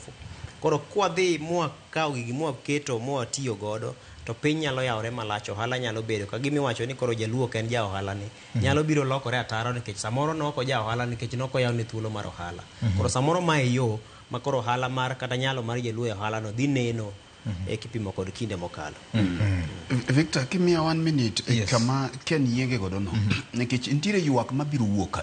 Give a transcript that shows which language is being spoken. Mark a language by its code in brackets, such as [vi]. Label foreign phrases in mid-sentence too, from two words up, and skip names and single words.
[luo] Koro kwa dhi mua kaw gigi mua keto mua tiyo godo to piny nyalo yawre malach, ohala nyalo bedo ka gimi wacho ni koro jaluo ken ja ohala ni nyalo biro lokore ataro nikech samoro noko ja ohala nikech noko yaw ni thuolo mar ohala. Koro samoro ma yo ma koro ohala mar kata nyalo mar jaluo e ohala no dhi neno kipimo kod kinde mokalo. Victor, [en] give me 1 minute. [luo] Kama ken yenge godo no nikech intire ywak mabiro wuok